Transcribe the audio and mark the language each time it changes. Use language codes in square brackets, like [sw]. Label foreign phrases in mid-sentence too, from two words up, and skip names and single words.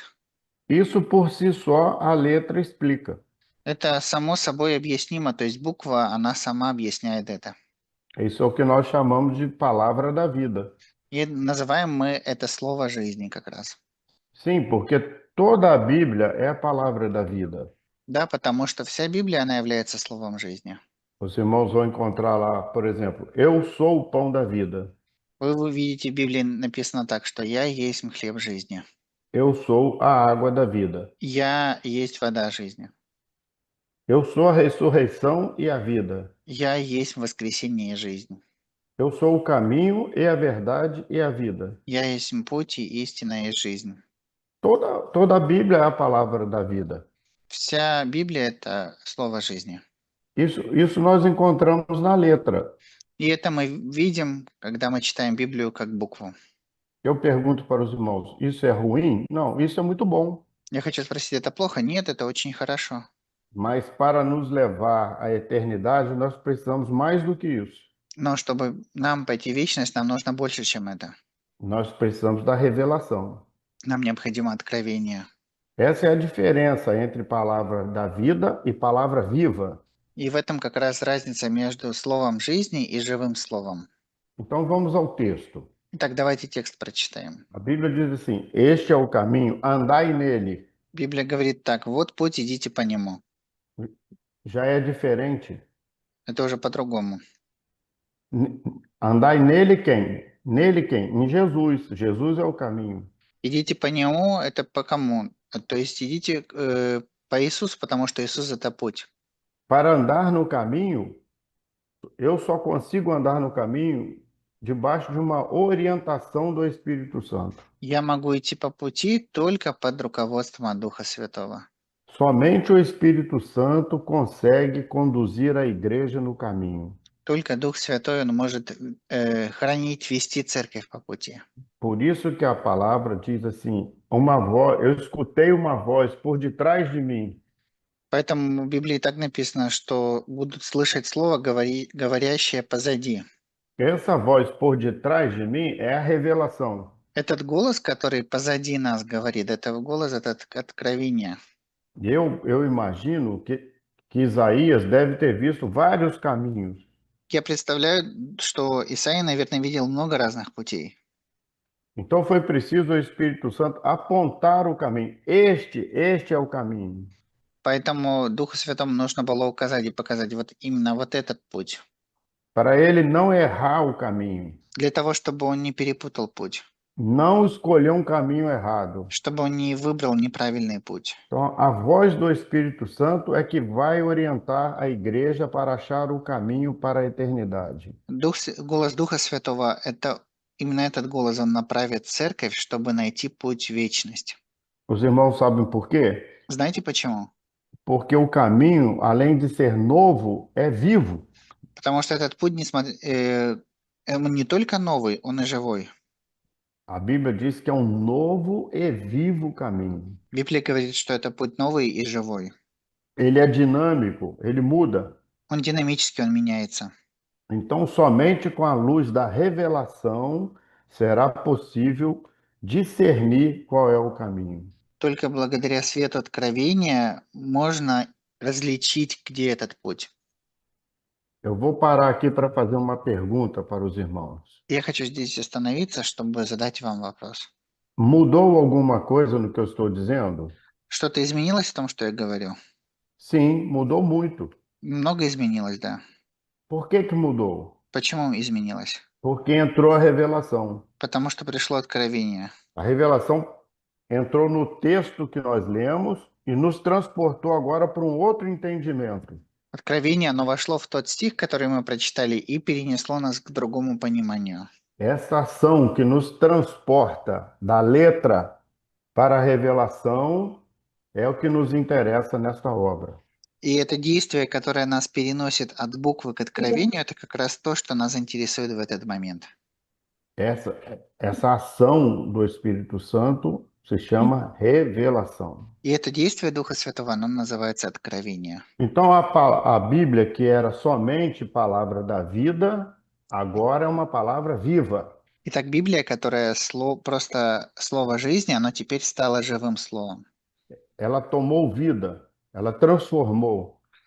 [pt] Isso por si só a letra explica. [ru] Это само собой объяснимо, то есть буква, она сама объясняет это. [pt] Isso é o que nós chamamos de palavra da vida. [ru] И называем мы это слово жизни как раз. [pt] Sim, porque toda a Bíblia é a palavra da vida. [ru] Да, потому что вся Библия, она является словом жизни. [pt] Os irmãos vão encontrar lá, por exemplo, eu sou o pão da vida. [ru] Вы увидите, в Библии написано так, что «Я есть хлеб жизни», [pt] Eu sou a água da vida. [ru] «Я есть вода жизни», [pt] Eu sou a ressurreição e a vida. [ru] «Я есть воскресение и жизнь», [pt] Eu sou o caminho e a verdade e a vida. [ru] «Я есть путь и истина и жизнь». [pt] Toda a Bíblia é a palavra da vida. [ru] Вся Библия– это слово жизни. [pt] Isso nós encontramos na letra. [ru] И это мы видим, когда мы читаем Библию как букву. [pt] Eu pergunto para os irmãos, isso é ruim? Não, isso é muito bom. [ru] Я хочу спросить, это плохо? Нет, это очень хорошо. [pt] Mas para nos levar à eternidade, nós precisamos mais do que isso. [ru] Но чтобы нам пойти в вечность, нам нужно больше, чем это. [pt] Nós precisamos da revelação. [ru] Нам необходимо откровение. [pt] Essa é a diferença entre palavra da vida e palavra viva. [ru] И в этом как раз разница между словом жизни и живым словом. [pt] Então vamos ao texto. [ru] Итак, давайте текст прочитаем. [pt] A Bíblia diz assim: Este é o caminho, andai nele. [ru] Библия говорит так, вот путь, идите по нему. [pt] Já é diferente. [ru] Это уже по-другому. [pt] Andai nele quem? Nele quem? Em Jesus. Jesus é o caminho. [ru] Идите по нему, это по кому? То есть идите по Иисусу, потому что Иисус– это путь. [pt] Para andar no caminho, eu só consigo andar no caminho debaixo de uma orientação do Espírito Santo. [ru] Я могу идти по пути только под руководством Духа Святого. [pt] Somente o Espírito Santo consegue conduzir a igreja no caminho. [ru] Только Дух Святой, Он может хранить, вести церковь по пути. [pt] Por isso que a palavra diz assim, eu escutei uma voz por detrás de mim. [ru] Поэтому в Библии так написано, что будут слышать слово, говорящее позади. [pt] Essa voz por detrás de mim é a revelação. [ru] Этот голос, который позади нас говорит, это голос, это откровение. [pt] Eu imagino que Isaías deve ter visto vários caminhos. [ru] Я представляю, что Исаия, наверное, видел много разных путей. [pt] Então foi preciso o Espírito Santo apontar o caminho. Este é o caminho. [ru] Поэтому Духу Святому нужно было указать и показать вот именно вот этот путь. [pt] Para ele não errar o caminho. [ru] Для того, чтобы он не перепутал путь. [pt] Não escolher um caminho errado. [ru] Чтобы он не выбрал неправильный путь. [pt] Então, a voz do Espírito Santo é que vai orientar a igreja para achar o caminho para a eternidade. [ru] Голос Духа Святого – это именно этот голос, он направит церковь, чтобы найти путь в вечность. [pt] Os irmãos sabem por quê? [ru] Знаете почему? [pt] Porque o caminho, além de ser novo, é vivo. [ru] Потому что этот путь он не только новый, он и живой. [pt] A Bíblia diz que é um novo e vivo caminho. [ru] Библия говорит, что это путь новый и живой. [pt] Ele é dinâmico, ele muda. [ru] Он динамический, он меняется. [pt] Então, somente com a luz da revelação será possível discernir qual é o caminho. [ru] Только благодаря свету откровения можно различить, где этот путь. [pt] Eu vou parar aqui para fazer uma pergunta para os irmãos. [ru] Я хочу здесь остановиться, чтобы задать вам вопрос. [pt] Mudou alguma coisa no que eu estou dizendo? [ru] Что-то изменилось в том, что я говорю? [pt] Sim, mudou muito. [ru] Много изменилось, да. [pt] Por que mudou? [ru] Почему изменилось? [pt] Porque entrou a revelação. [ru] Потому что пришло откровение. [pt] A revelação entrou no texto que nós lemos e nos transportou agora para um outro entendimento. [ru] Откровение, оно вошло в тот стих, который мы прочитали, и перенесло нас к другому пониманию. [pt] Essa ação que nos transporta da letra para a revelação é o que nos interessa nesta obra. [ru] И это действие, которое нас переносит от буквы к откровению, это как раз то, что нас интересует в этот момент. [pt] Essa ação do Espírito Santo se chama revelação. [ru] И это действие Духа Святого, оно называется откровение. [pt] Então, a Bíblia, que era somente palavra da vida, agora é uma palavra viva. [ru] Итак, Библия, которая просто слово жизни, оно теперь стало живым словом. [pt] Ela tomou vida, ela transformou.